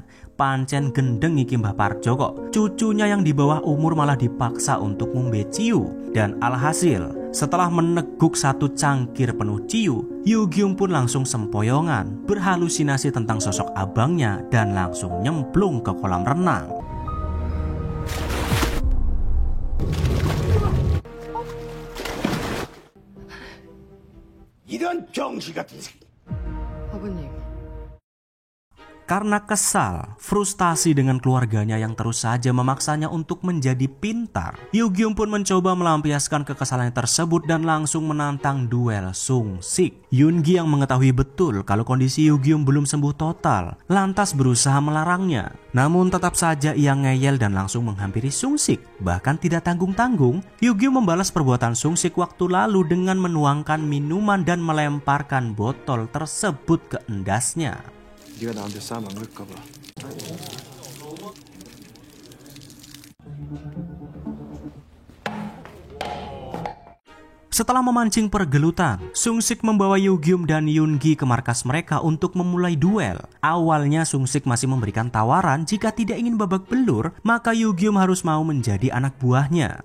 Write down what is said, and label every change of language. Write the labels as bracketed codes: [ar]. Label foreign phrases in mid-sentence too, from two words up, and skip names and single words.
[jv] Pancen gendeng iki Mbah Parjo kok. [id] Cucunya yang di bawah umur malah dipaksa untuk [jv] ngombe ciu. [id] Dan alhasil, setelah meneguk satu cangkir penuh ciu, Yugyum pun langsung sempoyongan, berhalusinasi tentang sosok abangnya dan langsung nyemplung ke kolam renang. [ko] 이런 병신 같은 새끼. 아버님, [id] Karena kesal, frustasi dengan keluarganya yang terus saja memaksanya untuk menjadi pintar, Yugyum pun mencoba melampiaskan kekesalan tersebut dan langsung menantang duel Sung Sik. Yoongi yang mengetahui betul kalau kondisi Yugyum belum sembuh total, lantas berusaha melarangnya. Namun tetap saja ia ngeyel dan langsung menghampiri Sung Sik. Bahkan tidak tanggung-tanggung, Yugyum membalas perbuatan Sung Sik waktu lalu dengan menuangkan minuman dan melemparkan botol tersebut ke endasnya. [ko] 네가 나한테 싸움 안 걸까 봐. [id] Setelah memancing pergelutan, Sung Sik membawa Yugyum dan Yoongi ke markas mereka untuk memulai duel. Awalnya Sung Sik masih memberikan tawaran jika tidak ingin babak belur, maka Yugyum harus mau menjadi anak buahnya.